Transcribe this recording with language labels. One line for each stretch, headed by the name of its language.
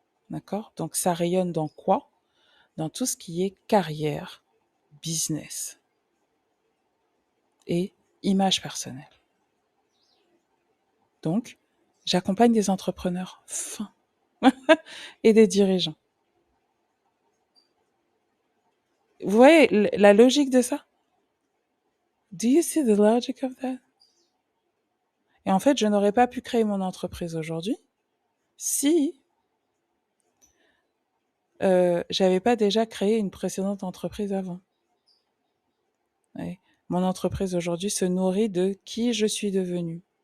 French: D'accord? Donc, ça rayonne dans quoi? Dans tout ce qui est carrière, business et image personnelle. Donc, j'accompagne des entrepreneurs fins et des dirigeants. Vous voyez la logique de ça?
English: Do you see the logic of that?
French: Et en fait, je n'aurais pas pu créer mon entreprise aujourd'hui si j'avais pas déjà créé une précédente entreprise avant. Ouais. Mon entreprise aujourd'hui se nourrit de qui je suis devenue.